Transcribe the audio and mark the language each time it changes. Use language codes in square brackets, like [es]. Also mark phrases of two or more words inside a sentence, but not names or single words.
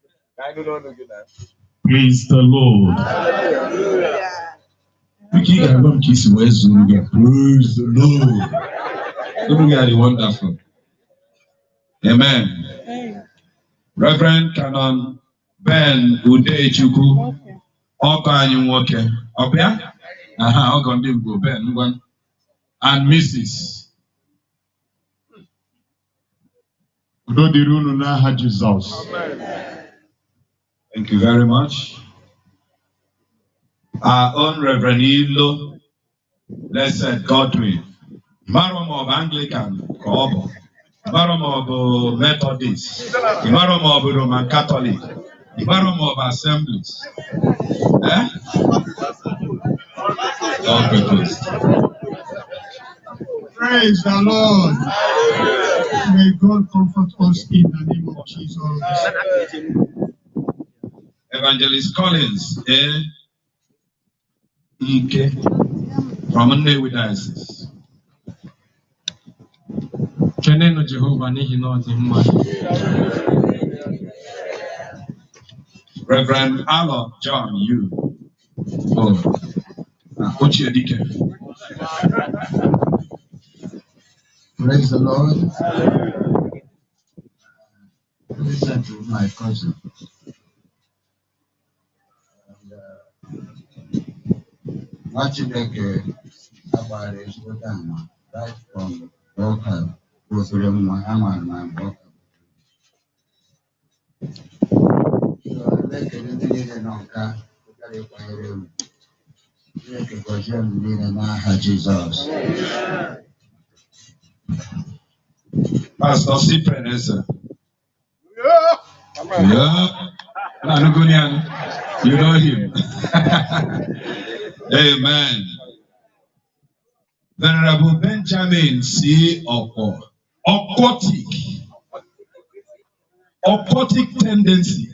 [en] Praise the Lord. We can't kiss Praise the Lord. Look at the wonderful. Amen. Reverend Canon Ben Udechukwu. [ig] Ọkọ anyị nwoke. Ọbịa? Aha, ọkọ ndị Igbo Ben ngwa. [en] And Mrs. [ig] Udo dịrị unu n'aha Jizọs. [en] Thank you very much. Our own Reverend Ilo, Blessed Godwin. Marom of Anglican, Kobo. Marom of Methodist. Marom of Roman Catholic. Marom of Assemblies. Eh? Praise the Lord. May God comfort us in the name of Jesus. Evangelist Collins, Ike, from Nnewi Diocese. [ig] Kenenu Jehovah n'ihi na ọ dị mma. [en] Reverend Alo John Yu. Ochie Dike. Praise the Lord. Listen to my cousin. [ig] Chineke agbara ezigbo ama [en] right from [ig] Ọka kwụsịrị mma ama na Ọka. Ekele ndị niile nọ nka pụtara ịkwanyere m. Chineke gọzie m niile n'aha Jizọs. [en] Pastor Cyprian Eze. You know him. Amen. Venerable Benjamin C. Oko. Occultic tendency.